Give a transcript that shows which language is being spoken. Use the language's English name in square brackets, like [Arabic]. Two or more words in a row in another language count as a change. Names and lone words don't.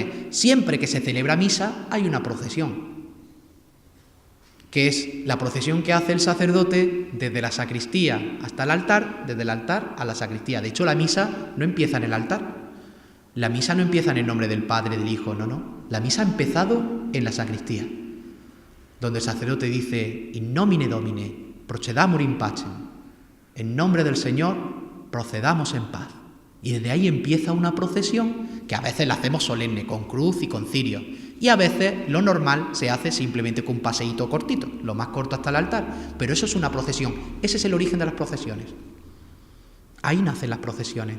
[Spanish] Siempre que se celebra misa hay una procesión, que es la procesión que hace el sacerdote desde la sacristía hasta el altar, desde el altar a la sacristía. De hecho, la misa no empieza en el altar. La misa no empieza en el nombre del Padre, del Hijo, no. La misa ha empezado en la sacristía, donde el sacerdote dice: [Latin] In nomine Domine, procedamur in pacem. [Spanish] En nombre del Señor, procedamos en paz. Y desde ahí empieza una procesión que a veces la hacemos solemne, con cruz y con cirio. Y a veces lo normal se hace simplemente con un paseíto cortito, lo más corto hasta el altar. Pero eso es una procesión. Ese es el origen de las procesiones. Ahí nacen las procesiones.